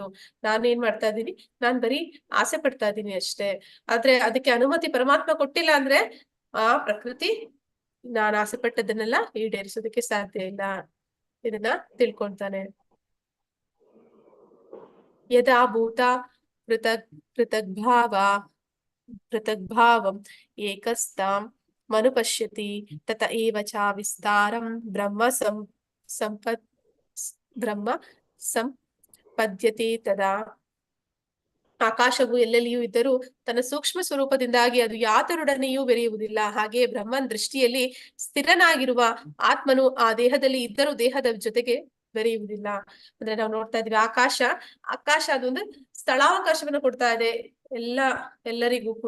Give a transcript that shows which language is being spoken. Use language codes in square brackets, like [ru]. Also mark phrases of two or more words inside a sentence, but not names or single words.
[kn] ನಾನೇನ್ ಮಾಡ್ತಾ ಇದ್ದೀನಿ, ನಾನ್ ಬರೀ ಆಸೆ ಪಡ್ತಾ ಇದ್ದೀನಿ ಅಷ್ಟೇ. ಆದ್ರೆ ಅದಕ್ಕೆ ಅನುಮತಿ ಪರಮಾತ್ಮ ಕೊಟ್ಟಿಲ್ಲ ಅಂದ್ರೆ ಆ ಪ್ರಕೃತಿ ನಾನು ಆಸೆ ಪಟ್ಟದನ್ನೆಲ್ಲ ಈಡೇರಿಸೋದಕ್ಕೆ ಸಾಧ್ಯ ಇಲ್ಲ. ಇದನ್ನ ತಿಳ್ಕೊಂತಾನೆ. [sa] ಯದಾ ಭೂತ ಪೃಥಗ್ಭಾವಂ ಏಕಸ್ತಾಂ ಮನುಪಶ್ಯತಿ ತತ ಏವ ಚ ವಿಸ್ತಾರಂ ಬ್ರಹ್ಮ ಸಂಪದ್ಯತೆ ತದಾ. [kn] ಆಕಾಶವು ಎಲ್ಲೆಲ್ಲಿಯೂ ಇದ್ದರೂ ತನ್ನ ಸೂಕ್ಷ್ಮ ಸ್ವರೂಪದಿಂದಾಗಿ ಅದು ಯಾತರೊಡನೆಯೂ ಬೆರೆಯುವುದಿಲ್ಲ. ಹಾಗೆಯೇ ಬ್ರಹ್ಮನ್ ದೃಷ್ಟಿಯಲ್ಲಿ ಸ್ಥಿರನಾಗಿರುವ ಆತ್ಮನು ಆ ದೇಹದಲ್ಲಿ ಇದ್ದರೂ ದೇಹದ ಜೊತೆಗೆ ಬೆರೆಯುವುದಿಲ್ಲ. ಅಂದ್ರೆ ನಾವು ನೋಡ್ತಾ ಇದ್ವಿ ಆಕಾಶ ಅದೊಂದು ಸ್ಥಳಾವಕಾಶವನ್ನು ಕೊಡ್ತಾ ಇದೆ ಎಲ್ಲರಿಗೂ ಕೂಡ.